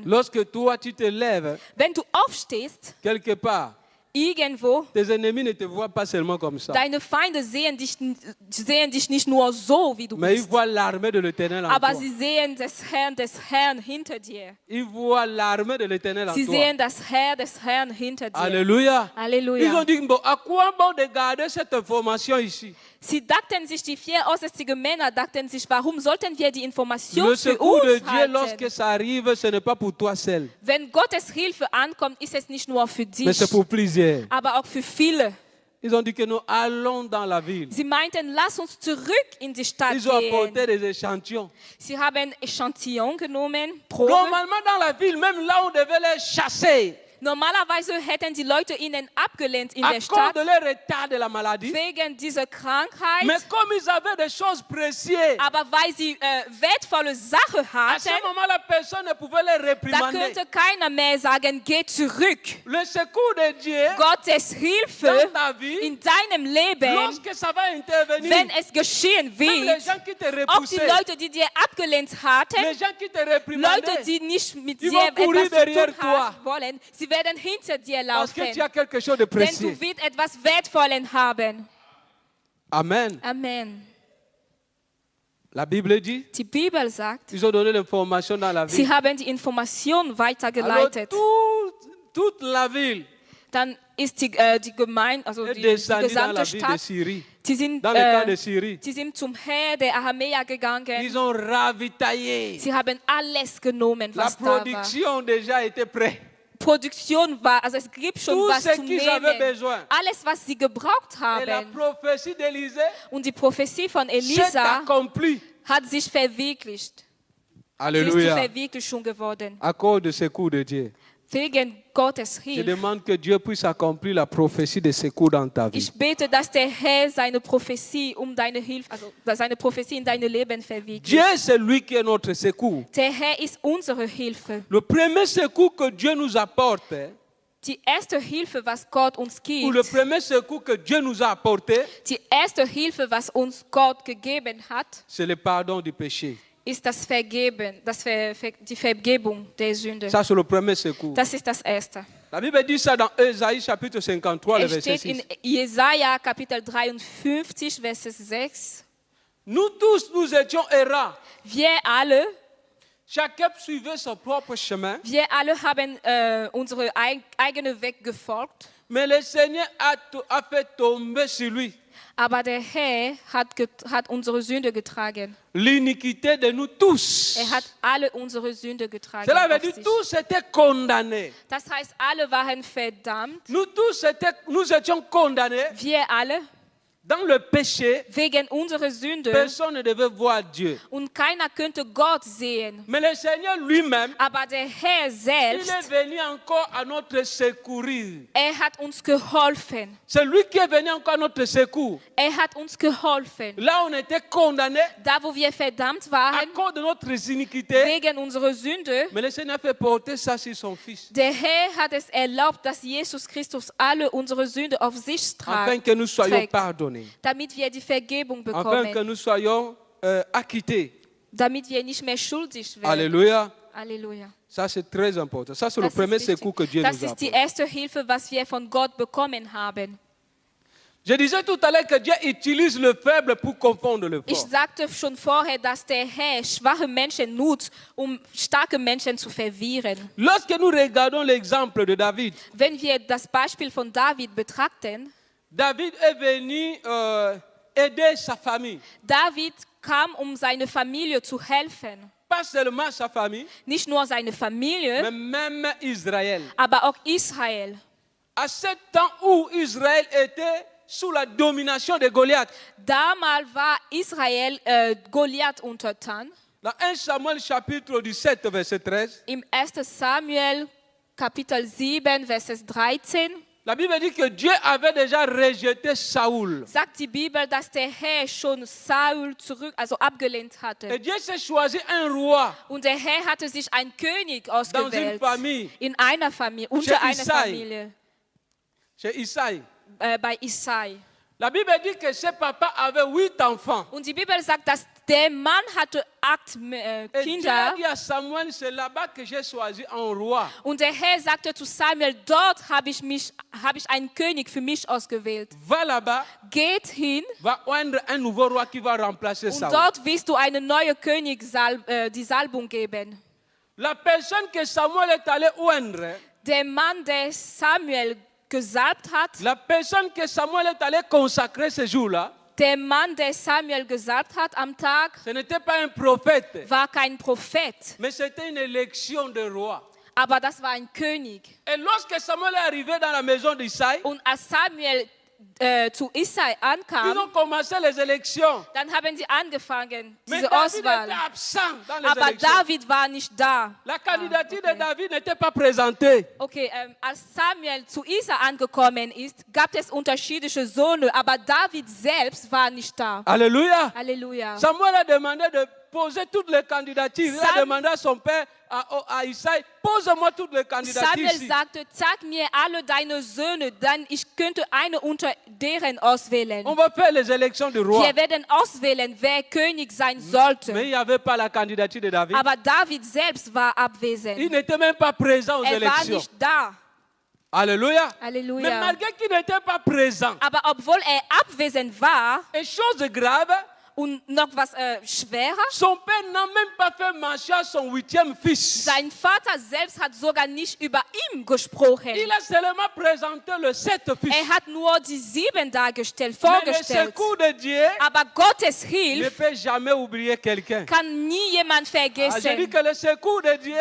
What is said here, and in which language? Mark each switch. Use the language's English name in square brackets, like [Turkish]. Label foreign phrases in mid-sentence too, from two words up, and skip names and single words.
[French] Lorsque toi, tu te lèves [German] Wenn du aufstehst, [French] quelque part, [German] irgendwo, [French] tes ennemis ne te voient pas seulement comme ça, [German] deine Feinde sehen dich nicht nur so, wie du [French] mais ils [German] bist, [French] voient l'armée de l'Éternel en [German] aber [French] toi. [German] sie sehen des Herrn hinter dir. [French] Ils voient l'armée de l'Éternel en [German] Sie [French] toi. [German] sehen das Herr des Herrn hinter dir. [French] Alléluia. Ils ont [German] Halleluja. [French] dit, bon, à quoi bon de garder cette information ici? [German] Sie dachten sich, die 4 aussätzigen Männer dachten sich, warum sollten wir die Information [French] Le [German] für [French] secours de [German] uns [French] Dieu, [German] halten? [French] lorsque ça arrive, ce n'est pas pour toi seul, [German] Wenn Gottes Hilfe ankommt, ist es nicht nur für [French] mais c'est [German] dich, [French] pour plusieurs. [German] aber auch für viele. [French] Ils ont dit que nous allons dans la ville. [German] Sie meinten, lass uns zurück in die Stadt [French] Ils ont apporté [German] gehen. [French] des échantillons. [German] Sie haben Echantillon genommen, Proben. [French] Normalement, dans la ville, même là, on devait les chasser [German] Normalerweise hätten die Leute ihnen abgelehnt in [French] à [German] der [French] cause [German] Stadt [French] de leur état de la maladie. [German] wegen dieser Krankheit. [French] Mais comme ils avaient des choses précieuses, [German] Aber weil sie wertvolle Sachen [French] à ce [German] hatten, [French] moment, la personne ne pouvait les [German] da [French] réprimander. [German] könnte keiner mehr sagen, geh zurück. [French] Le secours de Dieu [German] Gottes [French] dans [German] Hilfe [French] ta vie, [German] in deinem Leben, [French] lorsque ça va intervenir, [German] wenn es geschehen [French] même les [German] wird, [French] gens qui te [German] auch die [French] repoussaient, [German] Leute, die dir abgelehnt hatten, [French] les gens qui te [German] Leute, [French] réprimandaient, [German] die nicht mit [French] ils [German] dir [French] vont courir [German] etwas zu [French] derrière [German] tun [French] toi. [German] haben wollen, sie werden hinter dir [French] parce que tu as [German] laufen, [French] quelque chose de [German] denn [French] précieux. [German] du wirst etwas Wertvolles haben. [French] Amen. [German] Amen. [French] La Bible dit, [German] Die Bibel sagt, [French] ils ont donné l'information dans la [German] sie [French] ville. [German] haben die Information [French] Alors, [German] weitergeleitet. [French] toute la ville [German] Dann ist die Gemeinde, also [French] est [German] die [French] descendue dans la [German] gesamte [French] ville de [German] Stadt, [French] Syrie, [German] die sind, [French] dans le camp de Syrie. [German] sie sind zum Heer der Aramäer gegangen. [French] Ils ont ravitaillé. [German] Sie haben alles genommen, [French] La [German] was da war. [French] production déjà était prête. [German] Produktion war, also es gibt schon [French] Tout [German] was [French] ce [German] zum [French] qu'ils avaient [German] Nehmen. [French] besoin. [German] Alles, was sie gebraucht [French] Et la [German] haben. [French] prophétie d'Élisée [German] Und die Prophetie von [French] s'est [German] Elisa [French] accomplie. [German] hat sich verwirklicht. Sie ist zur [French] Alléluia. [German] Verwirklichung geworden. [French] À cause de secours de Dieu. [German] Wegen Gottes [French] Je [German] Hilfe. [French] demande que Dieu puisse accomplir la prophétie de secours dans ta vie. [German] Ich bete, dass der Herr seine Prophetie deine Hilfe, also seine Prophetie in deinem Leben verwirklicht. [French] Dieu, c'est lui qui est notre secours. [German] Der Herr ist unsere Hilfe. [French] Le premier secours que Dieu nous apporte, [German] Die erste Hilfe, was Gott uns [French] ou le [German] gibt, [French] premier secours que Dieu nous a apporté, [German] die erste Hilfe, was uns Gott gegeben hat, [French] c'est le pardon du péché. [German] ist das Vergeben, die Vergebung der Sünde. [French] Ça, c'est le premier secours. [German] Das ist das Erste. [French] La Bible dit ça dans Ésaïe chapitre 53, le [German] Es [French] verset [German] steht [French] 6. [German] in Jesaja Kapitel 53, Vers 6. [French] Nous tous, nous étions errants. [German] Wir alle [French] Suivait son propre chemin. [German] Wir alle haben unsere eigenen Weg gefolgt, [French] Mais le Seigneur a fait tomber sur lui [German] aber der Herr hat unsere Sünde getragen. [French] l'iniquité de nous tous. [German] Er hat alle unsere Sünde getragen. [French] Cela veut [German] auf [French] dire [German] sich. [French] tous étaient condamnés. [German] Das heißt, alle waren verdammt. [French] Nous tous nous étions condamnés [German] Wir alle [French] Dans le péché, [German] wegen unserer Sünde [French] personne ne devait voir Dieu. [German] und keiner könnte Gott sehen. [French] Mais le Seigneur lui-même, [German] Aber der Herr [French] il [German] selbst, [French] est venu encore à notre secourir. [German] hat uns geholfen. [French] C'est lui qui est venu encore à notre secours. [German] Hat uns geholfen. [French] Là, on était condamnés [German] Da, wo wir verdammt [French] à [German] waren, [French] cause de notre iniquité. [German] wegen unserer Sünde, [French] Mais le Seigneur a fait porter ça sur son Fils. [German] der Herr hat es erlaubt, dass Jesus Christus alle unsere Sünde auf sich [French] Afin que nous soyons [German] trägt, [French] pardonnés. [German] damit wir die Vergebung [French] Afin que [German] bekommen, [French] nous soyons acquittés. [German] damit wir nicht mehr schuldig werden. [French] Alléluia. [German] Halleluja. [French] Ça, c'est très important. Ça, c'est le [German] Das [French] premier [German] ist wichtig. [French] secours que Dieu [German] Das [French] nous a [German] ist die [French] apporté. [German] erste Hilfe, was wir von Gott bekommen haben. [French] Je disais tout à l'heure que Dieu utilise le faible pour confondre le [German] Ich [French] fort. [German] sagte schon vorher, dass der Herr schwache Menschen nutzt, starke Menschen zu verwirren. [French] Lorsque nous regardons l'exemple de David, [German] Wenn wir das Beispiel von David betrachten, [French] David est venu aider sa famille. [German] David kam, seine Familie zu helfen. [French] Pas seulement sa famille, [German] Nicht nur seine Familie, [French] mais même Israël. [German] aber auch Israel. [French] À ce temps où Israël était sous la domination de Goliath, [German] Damals war Israel Goliath untertan. [French] dans 1 Samuel chapitre 17, verset 13, [German] Im 1. Samuel Kapitel 7, Vers 13 [French] la Bible dit que Dieu avait déjà rejeté Saoul. [German] sagt die Bibel, dass der Herr schon Saul abgelehnt [French] Et [German] hatte. [French] Dieu s'est choisi un roi [German] Und der Herr hatte sich einen König [French] dans une [German] ausgewählt. [French] famille, [German] In einer Familie, unter einer [French] Isai. [German] Familie, [French] chez Isaïe. [German] bei Isai. [French] La Bible dit que ses papas avaient 8 enfants. [German] Und die Bibel sagt, dass der Mann hatte 8 [French] Et Dieu a [German] Kinder. [French] dit à Samuel, c'est là-bas que j'ai choisi un roi. [German] Und der Herr sagte zu Samuel, dort habe ich einen König für mich ausgewählt. [French] Va là-bas, [German] Geht hin [French] va oindre un nouveau roi qui va remplacer [German] und [French] Saul. [German] dort wirst du einen neuen König die Salbung geben. [French] La personne que Samuel est allé oindre, [German] Der Mann, der Samuel gesalbt hat, [French] la personne que Samuel est allé consacrer ce jour-là, [German] der Mann, der Samuel gesalbt hat am Tag, [French] ce n'était pas un prophète, [German] war kein Prophet, [French] mais c'était une élection de roi. [German] aber das war ein König. [French] Et lorsque Samuel est arrivé dans la maison d'Isaïe, [German] Und als Samuel zu Isai [French] ils [German] ankam, [French] ont commencé les élections. [German] dann haben sie angefangen, [French] Mais [German] diese [French] David était [German] Auswahl. [French] absent dans les [German] Aber [French] élections. [German] David war nicht da. [French] La candidature [German] okay. [French] de David n'était pas présentée. [German] Okay, als Samuel zu Isai angekommen ist, gab es unterschiedliche Söhne, aber David selbst war nicht da. [French] Alléluia. [German] Halleluja. [French] Samuel a demandé de poser toutes les candidatures. Il a Sam- demandé à son père, à Isaïe, pose-moi toutes les candidatures [German] Samuel [French] ici. [German] sagte, zeig mir alle deine Söhne, dann ich könnte eine unter deren auswählen. [French] On va faire les élections du roi. [German] Wir werden auswählen, wer König sein sollte. [French] Mais il n'y avait pas la candidature de David. [German] Aber David selbst war abwesend. [French] Il n'était même pas présent aux [German] Er war [French] élections. [German] nicht da. [French] Alléluia. Mais [German] Halleluja. [French] malgré qu'il n'était pas présent, [German] Aber obwohl er abwesend war [French] et chose grave, [German] und noch was schwerer, [French] son père n'a même pas fait mention à son 8e fils. [German] sein Vater selbst hat sogar nicht über ihn gesprochen. [French] Il a seulement présenté le 7 fils. [German] Er hat nur die 7 dargestellt, [French] Mais le [German] vorgestellt. [French] secours de Dieu [German] Aber Gottes [French] ne [German] Hilfe [French] peut jamais oublier quelqu'un. [German] kann nie jemand [French] Ah, je dis [German] vergessen. [French] que le secours de Dieu